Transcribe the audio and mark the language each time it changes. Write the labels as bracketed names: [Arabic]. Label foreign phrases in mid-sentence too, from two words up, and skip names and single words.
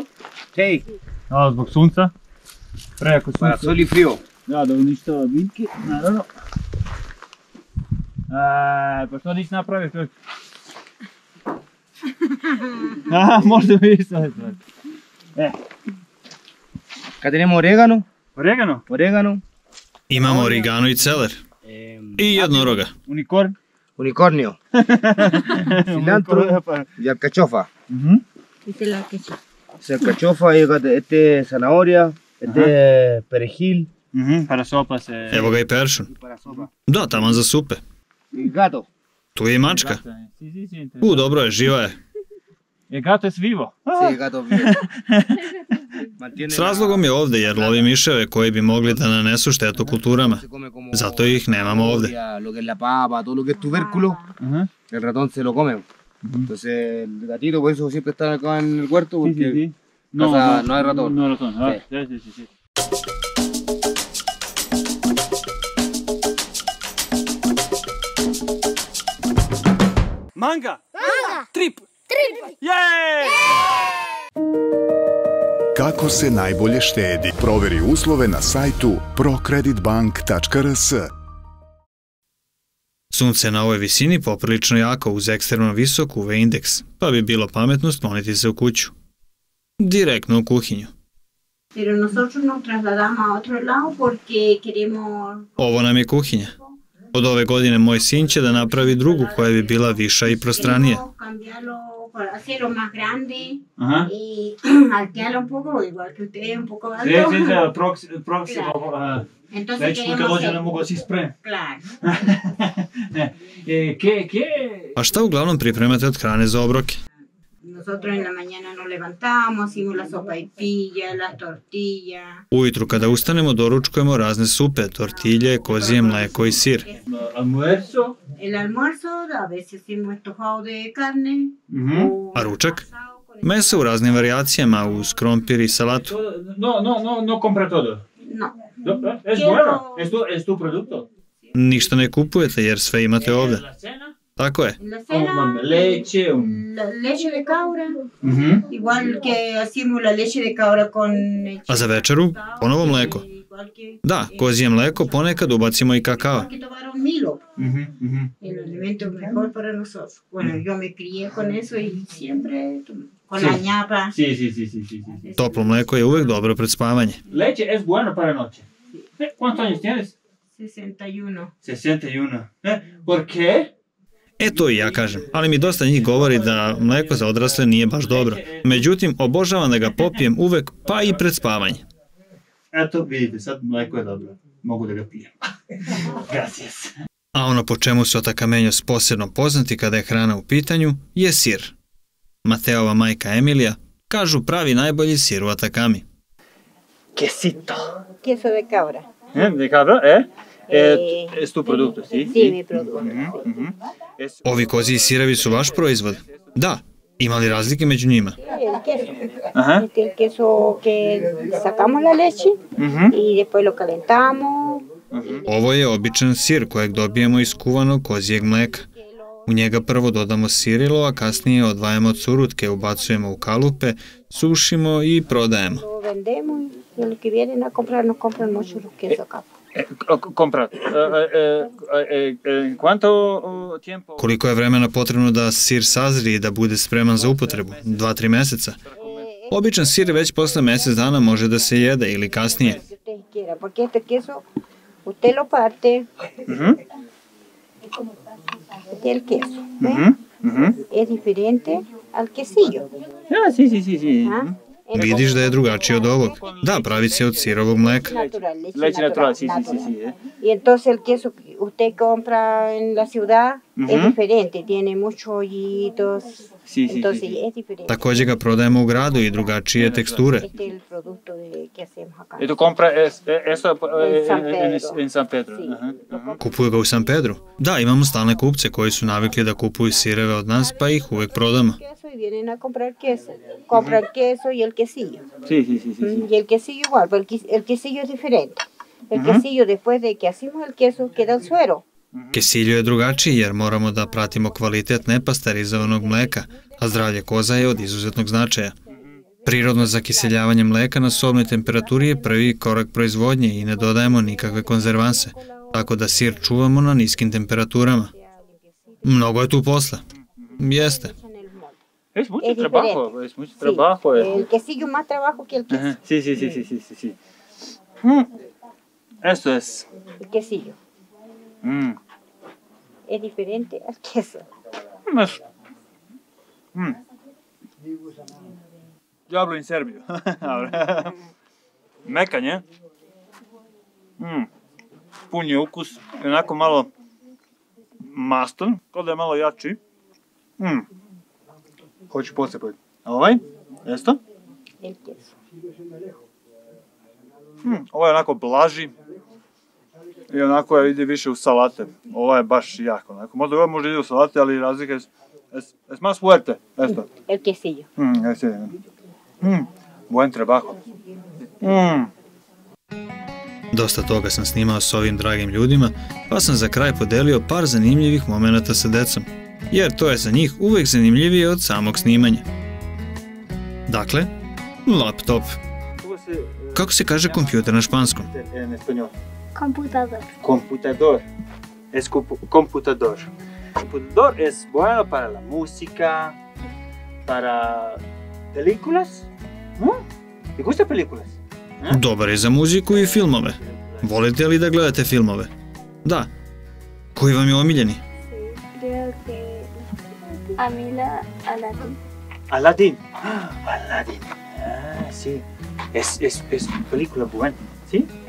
[Spanish] Sí, No, [Serbian] zbog sunca. Prejako sunca. [Spanish] para sol y frío. [Serbian] Da uništava biljke, naravno. Pa što nisi napravio čovjek? Možda vidiš sve. [Spanish] Acá tenemos orégano. Oregano? [Serbian] Imamo origano i celer. I jednoroga. [Spanish] Unicornio. Cilantro y alcachofa. Alcachofa, este es zanahoria, este es perejil. Para sopa se... [Serbian] Evo ga i peršun. [Spanish] Para sopa. [Serbian] Da, taman za supe. [Spanish] Y gato. [Serbian] Tu je i mačka. Dobro je, živa je. [Spanish] Gato es vivo. Sí, gato vivo. [Serbian] S razlogom je ovde jer lovi miševe koji bi mogli da nanesu štetu kulturama. Zato ih nemamo ovde. [Spanish] Lo que es la papa, todo lo que es tubérculo, el ratón se lo come. Entonces el gatito por eso siempre está acá en el huerto porque no hay ratón. No hay ratón. Sí. Manga! [Serbian] Trip! Jej! Kako se najbolje štedi? Proveri uslove na sajtu procreditbank.rs. Sunce je na ovoj visini poprilično jako uz ekstremno visok UV indeks, pa bi bilo pametno skloniti se u kuću. Direktno u kuhinju. [Spanish] Pero nosotros nos trasladamos a otro lado porque queremos... [Serbian] Ovo nam je kuhinja. Od ove godine moj sin će da napravi drugu koja bi bila viša i prostranija. [Spanish] Hacerlo más grande y altearlo un poco, igual que ustedes un poco alto. Sí, próximo. Entonces [Serbian] već kad dođe ne mogu da si sprem. [Spanish] Claro. [Serbian] A šta uglavnom pripremate od hrane za obroke? [Spanish] Nosotros en la mañana nos levantamos, hacemos la sopaipilla, las tortillas. [Serbian] Ujutru kada ustanemo doručkujemo razne supe, tortilje, kozije mleko i sir. [Spanish] Almuerzo, el almuerzo, a veces hacemos estofado de carne. [Serbian] A ručak? Meso u raznim varijacijama uz krompir i salatu. [Spanish] No compra todo. No. Es bueno, es tu producto. [Serbian] Ništa ne kupujete jer sve imate ovde. [Spanish] La cena, [Serbian] Tako je. [Spanish] En la cena, leche, la leche de cabra, igual que hacemos la leche de cabra con leche. [Serbian] A za večeru ponovo mleko. [Spanish] Igual que [Serbian] Da, kozije mleko, ponekad ubacimo i kakao. [Spanish] que tomar un Milo. El alimento mejor para nosotros. Bueno, yo me crié con eso y siempre con la ñapa. Sí. [Serbian] Toplo mleko je uvek dobro pred spavanje. [Spanish] Leche es bueno para noche. ¿Cuántos años tienes? 61. 61. ¿Por qué? [Serbian] E to i ja kažem, ali mi dosta njih govori da mleko za odrasle nije baš dobro. Međutim, obožavam da ga popijem uvek, pa i pred spavanje. Eto, vidite, sad mleko je dobro. Mogu da ga pijem. Gracias. A ono po čemu su Otakameños posebno poznati kada je hrana u pitanju je sir. Mateova majka Emilija kažu pravi najbolji sir u Atakami. [Spanish] Quesito. Queso de cabra. De cabra, es tu producto, ¿sí? Sí, mi producto. [Serbian] Ovi koziji sirevi su vaš proizvod? Da. Ima li razlike među njima? [Spanish] El queso. Este es el queso que sacamos la leche y después lo calentamos. [Serbian] Ovo je običan sir kojeg dobijemo iz kuvanog kozijeg mleka. U njega prvo dodamo sirilo, a kasnije odvajamo curutke, ubacujemo u kalupe, sušimo i prodajemo. [Spanish] Lo vendemos y los que vienen a comprar nos compran mucho los quesos acá. Comprar. ¿Cuánto tiempo? [Serbian] Koliko je vremena potrebno da sir sazri i da bude spreman za upotrebu? 2-3 meseca? Običan sir već posle mesec dana može da se jede ili kasnije. [Spanish] Si ustedes quieran, porque este queso usted lo parte. Este es el queso. Es diferente al quesillo. Ah, sí. [Serbian] Vidiš da je drugačiji od ovog. Da, pravi se od sirovog mleka. [Spanish] Leche natural, sí. Y entonces el queso que usted compra en la ciudad es diferente, tiene muchos hoyitos. Entonces es diferente. [Serbian] Takođe ga prodajemo u gradu i drugačije teksture. [Spanish] Este es el producto que hacemos acá. ¿Y tú compras eso en San Pedro? [Serbian] Kupuju ga u San Pedru? Da, imamo stalne kupce koji su navikli da kupuju sireve od nas, pa ih uvek prodamo. [Spanish] Y vienen a comprar queso. Compran queso y el quesillo. Sí. Y el quesillo igual, pero el quesillo es diferente. El quesillo, después de que hacemos el queso, queda el suero. [Serbian] Kesilju je drugačiji jer moramo da pratimo kvalitet nepasterizovanog mleka, a zdravlje koza je od izuzetnog značaja. Prirodno zakiseljavanje mleka na sobnoj temperaturi je prvi korak proizvodnje i ne dodajemo nikakve konzervanse, tako da sir čuvamo na niskim temperaturama. Mnogo je tu posla. Jeste. [Spanish] Es mucho trabajo. El quesillo más trabajo que el queso. Sí. Esto es. El quesillo. Es diferente al queso. Yo hablo en serbio. [Serbian] Mekan je. Pun je ukus. Onako malo mastan. Kao da je malo jači. Hoću posebno. A ovaj? [Spanish] Esto? El queso. [Serbian] Ovo je onako blaži. I onako ide više u salate. Ovo je baš jako. Onako. Možda ide u salate, ali razlika je... [Spanish] Es más fuerte, esto. El quesillo. Buen trabajo. [Serbian] Dosta toga sam snimao s ovim dragim ljudima, pa sam za kraj podelio par zanimljivih momenata sa decom, jer to je za njih uvek zanimljivije od samog snimanja. Dakle, laptop. Kako se kaže kompjuter na španskom? [Spanish] Computador. Computador. Es computador. Computador es bueno para la música, para películas. ¿Te gusta películas? [Serbian] Dobar je za muziku i filmove. Volite li da gledate filmove? Da. Koji vam je omiljeni? [Spanish] Creo que a mí Aladdin. Aladdin. Aladdin. Sí. Es película buena. ¿Sí?